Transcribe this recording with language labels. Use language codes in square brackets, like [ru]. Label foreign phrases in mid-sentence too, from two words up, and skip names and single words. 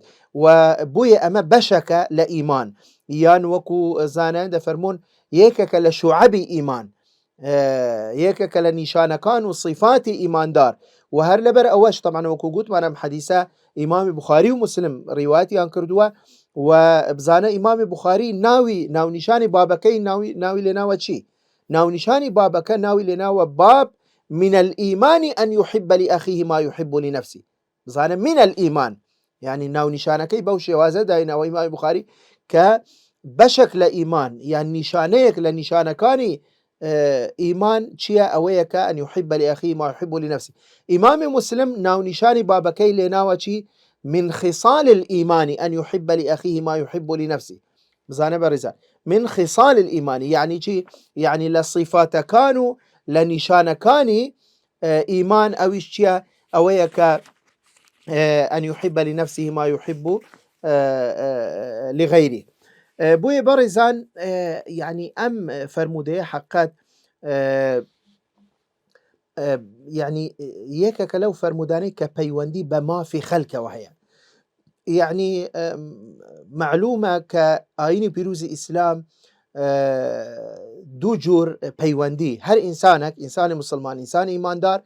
[ckb] و بۆیە ئەمە بەشەکە لە ئیمان یان وەکو زانایان دەفەرمون یەکێکە لە شوعەبی ئیمان یەکێکە لە نیشانەکان و صیفاتی ئیماندار. و هەر لەبەر ئەوەش تەمان وەکو گوتمان ئەم حەدیثە ئیمامی بوخاری و مسلم ڕیواتیان کردووە و بزانە ئیمامی بوخاری ناونیشانی بابەکەی ناوی لێناوە چی؟ ناونیشانی بابەکە ناوی لێناوە [ar] باب من الإيمان أن يحب لأخيه ما يحب لنفسه. [ckb] بزانە [ar] من الإيمان [ckb] يعني ناونیشانەکەی بەو شێوازە داینەوە ئیمامی بوخاری کە بەشێک لە ئیمان یان نیشانەیەک لە نیشانەکانی ئیمان چییە؟ ئەوەیە کە [ar] ئەن يحب لأخيه ما يحب لنفسه. [ckb] ئیمامی مسلم ناونیشانی بابەکەی لێناوە چی؟ [ar] من خصال الإيمان أن يحب لأخيه ما يحب لنفسه. [ckb] بزانە بەڕێزان [ar] من خصال الإيمان [ckb] يعني چی؟ يعني لە صیفاتەکان و لە نیشانەکانی ئیمان ئەویش چییە؟ ئەوەیە کە [ar] أن يحب لنفسه ما يحب لغيره. [ckb] بۆیە بەڕێزان يعني ئەم فەرموودەیە حقات يعني یەکێکە لەو فەرمودانەی کە پەیوەندی بە مافی خەڵکەوە هەیە. يعني معلومە کە ئاینی پیرۆزی ئیسلام دوو جۆر پەیوەندی هەر ئینسانێک ئینسانی مسلمان ئینسانی ئیماندار